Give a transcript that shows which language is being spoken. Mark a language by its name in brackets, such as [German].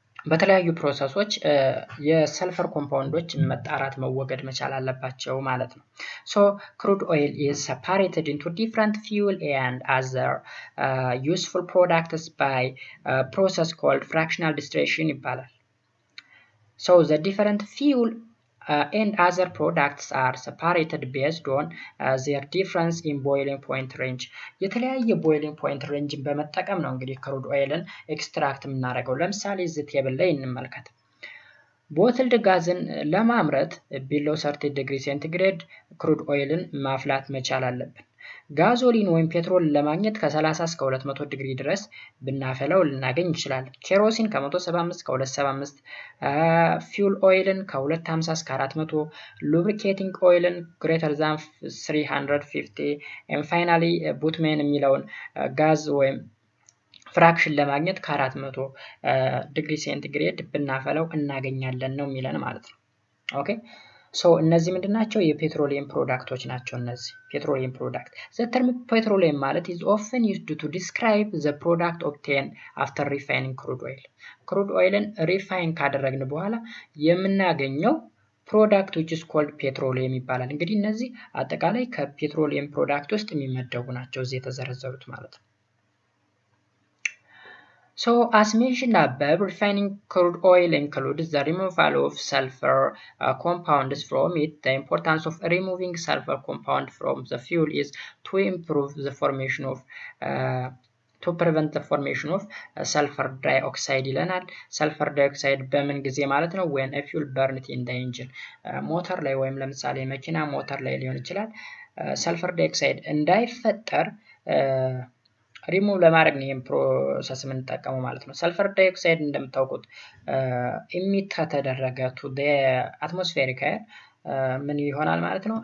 [Amharic] በተለያዩ ፕሮሰሶች የሰልፈር ኮምፓውንዶች መጣራት መወገድ መቻል አለባቸው ማለት ነው። [English] So crude oil is separated into different fuel and other useful products by a process called fractional distillation [Amharic] ይባላል። [English] So the different fuel and other products are separated based on their difference in boiling point range. [Amharic] የተለያየ boiling point range በመጠቀም ነው እንግዲህ ክሩድ ኦይልን ኤክስትራክት የምናደርገው። ለምሳሌ እዚህ ቴብል ላይ እንመልከት። ቦትልድ ጋዝን ለማምረት below 30 ዲግሪ ሴንቲግሬድ ክሩድ ኦይልን ማፍላት መቻል አለብን። ጋዞሊን ወይም ፔትሮል ለማግኘት ከ30 እስከ 200 ዲግሪ ድረስ ብናፈለው ልናገኝ እንችላለን። ኬሮሲን ከ175 እስከ 275፣ ፊውል ኦይልን ከ250 እስከ 400፣ ሉብሪኬቲንግ ኦይልን [English] greater than 350 and finally [Amharic] ቡትሜን የሚለውን ጋዝ ወይም ፍራክሽን ለማግኘት ከ400 ዲግሪ ሴንቲግሬድ ብናፈለው እናገኛለን ነው የሚለን ማለት ነው። ኦኬ ሶ እነዚህ ምንድናቸው? የፔትሮሊየም ፕሮዳክቶች ናቸው። እነዚህ ፔትሮሊየም ፕሮዳክት [English] the term petroleum ማለት is often used to describe the product obtained after refining crude oil. [Amharic] crude oilን ሪፋይን ካደረግን በኋላ የምናገኘው ፕሮዳክት [English] which is called petroleum [Amharic] ይባላል። እንግዲህ እነዚህ አጠቃላይ ከፔትሮሊየም ፕሮዳክት ውስጥ የሚመደቡ ናቸው እዚህ የተዘረዘሩት ማለት ነው። [English] So as mentioned above, refining crude oil includes the removal of sulfur compounds from it. The importance of removing sulfur compound from the fuel is to improve the formation of to prevent the formation of sulfur dioxide ይለናል። sulfur dioxide [Amharic] በምን ጊዜ ማለት ነው? [English] when a fuel burned in the engine [Amharic] ሞተር ላይ ወይም ለምሳሌ መኪና ሞተር ላይ ሊሆን ይችላል sulfur dioxide እንዳይፈጠር ሪሙቭ ለማድረግ ነው ይሄን ፕሮሰስ የምንጠቀመው ማለት ነው። ሰልፈር ዳይኦክሳይድ እንደምታውቁት ኢሚት ከተደረገ ቱ ዘ አትሞስፌሪክ ኤር ምን ይሆናል ማለት ነው?